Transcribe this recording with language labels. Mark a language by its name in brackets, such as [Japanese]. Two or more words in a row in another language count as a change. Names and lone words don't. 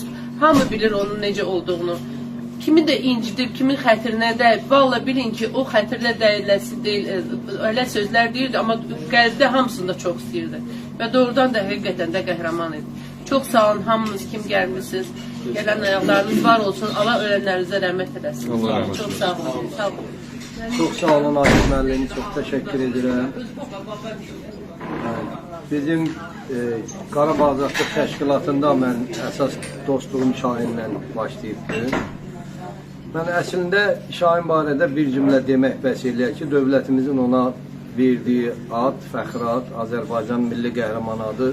[Azerbaijani] Hamı bilir onun necə olduğunu. Kimi də incidib, kimin xətrinə dəyib. Valla bilin ki, o xətrinə dəyiləsi deyil, öyle sözlər deyildi, amma qəlbdə hamısını da çox istəyirdi. Və doğrudan da həqiqətən də qəhrəman idi. Çok sağ olun hamınız kim gəlmişsiniz. Gələn ayaqlarınız var olsun. Allah ölənlərinizə rəhmət eləsin. Çok sağ olun. Sağ olun. Çok sağ olun Akif müəllim, [Turkish] çok teşekkür ederim. [Azerbaijani] Bizim Qarabağ Azadlıq Təşkilatında mən əsas dostluğum Şahinlə başlayıbdır. Mən əslində Şahin barədə bir cümlə demək bəs eləyər ki, dövlətimizin ona verdiyi ad, fəxr ad, Azərbaycan milli qəhrəman adı.